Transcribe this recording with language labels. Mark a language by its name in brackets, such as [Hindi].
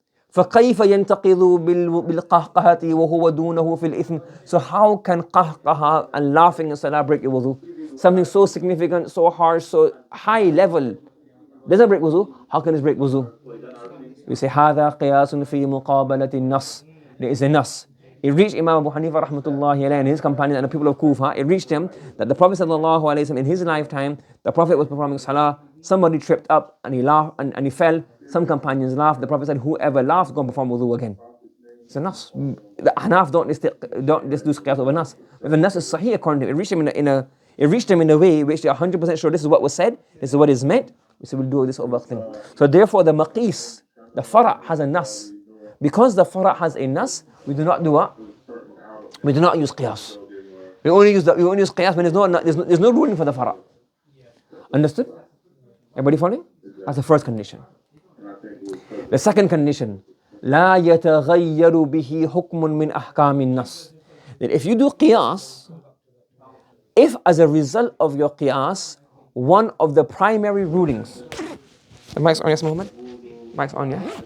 [Arabic] فكيف ينتقض بالقهقهة وهو دونه في الإثم. [English] So how can qahqaha and laughing in salah break your wudu? Something so significant, so harsh, so high level doesn't break wudu. How can this break wudu? We say [Arabic] هذا قياس في مقابلة النص. [English] There is a nas. It reached Imam Abu Hanifa rahmatullahi alayhi and his companions and the people of Kufa. It reached him that the Prophet sallallahu alayhi wasallam in his lifetime, the Prophet was performing salah. Somebody tripped up and he laughed and he fell. Some companions laughed. The Prophet said, whoever laughs, go and perform wudu again. It's a nas. The Ahnaf don't just do qiyas over nas. But the nas is sahih according to him. It reached him in a way which they're 100% sure this is what was said, this is what is meant. We say we'll do this over thing. So therefore the maqis, the fara' has a nas. Because the fara' has a nas, we do not do what? We do not use qiyas. We only use qiyas when there's no ruling for the fara'. Understood? Everybody following? That's the first condition. The second condition, [Arabic] لا يتغير به حكم من أحكام النص. [English] That if you do qiyas, if as a result of your qiyas, one of the primary rulings, the mic's on, yes, Muhammad? Mic's on, yeah?